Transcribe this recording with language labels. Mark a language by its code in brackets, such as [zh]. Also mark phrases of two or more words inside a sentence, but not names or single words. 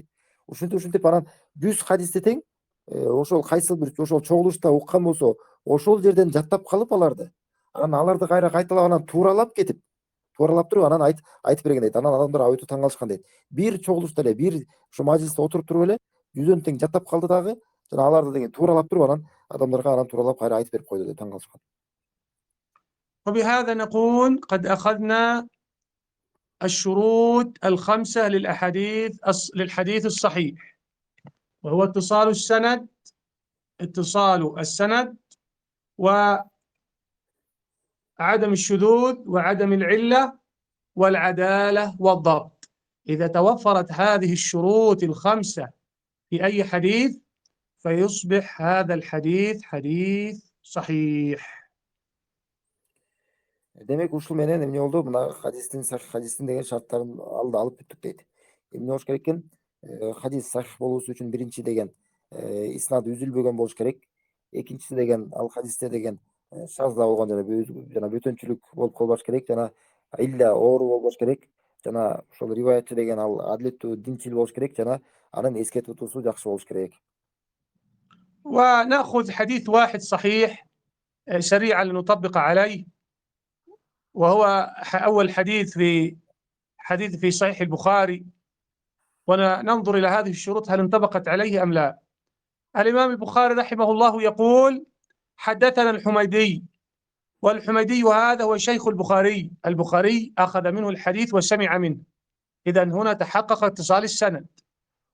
[ky] Ушинтип анан 100 хадисти тең ошол кайсы бир ошол чогулушта уккан болсо, ошол жерден жаттап калып аларды. Анан аларды кайра кайталап анан тууралап туруп анан айтып берген дейт. Анан адамдар өтө таң калышкан дейт. Бир чогулушта эле, бир ошо мажлисте отуруп туруп эле 100дөн тең жаттап калды дагы, жана аларды деген тууралап туруп анан адамдарга анан тууралап кайра айтып берип койду деп таң калышкан. [ar] وبهذا نكون قد أخذنا الشروط الخمسة للحديث الصحيح، وهو اتصال السند وعدم الشذوذ وعدم العلة والعدالة والضبط. إذا توفرت هذه الشروط الخمسة في أي حديث فيصبح هذا الحديث حديث صحيح. [ky] Демек ушул менен эмне болду? Мына хадистин деген шарттарын алып бүттүк дейт. Эмне болуш керек экен? Хадис сахих болуусу үчүн биринчи деген иснады үзүлбөгөн болуш керек. Экинчиси деген ал хадисте деген шазда болгон жана бөтөнчүлүк болуп калбаш керек, жана илля оору болбош керек, жана ошол риваятчы деген ал адилеттүү, динчил болуш керек, жана анын эске тутуусу жакшы болуш керек. [ar] ونأخذ حديث واحد صحيح سريعا لنطبق عليه، وهو أول حديث في صحيح البخاري، وننظر إلى هذه الشروط هل انطبقت عليه أم لا. الإمام البخاري رحمه الله يقول: حدثنا الحميدي، والحميدي هذا هو شيخ البخاري أخذ منه الحديث وسمع منه، إذن هنا تحقق اتصال السند.